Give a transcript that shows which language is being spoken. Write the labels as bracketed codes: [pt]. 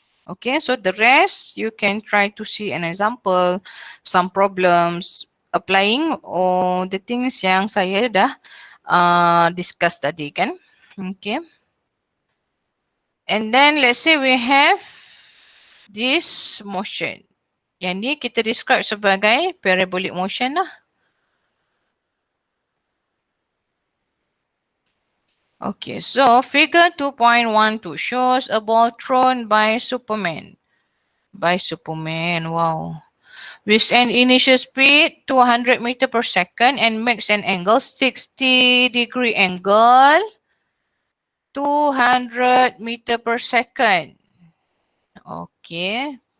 [en] Okay, so the rest you can try to see an example, some problems applying or the things [ms] yang saya dah discuss tadi kan. [en] Okay. And then let's say we have this motion. [ms] Yang ni kita describe sebagai parabolic motion lah. [en] Okay, so figure 2.12 shows a ball thrown by Superman. Wow. With an initial speed 200 meter per second and makes an angle 60 degree angle 200 meter per second. Okay.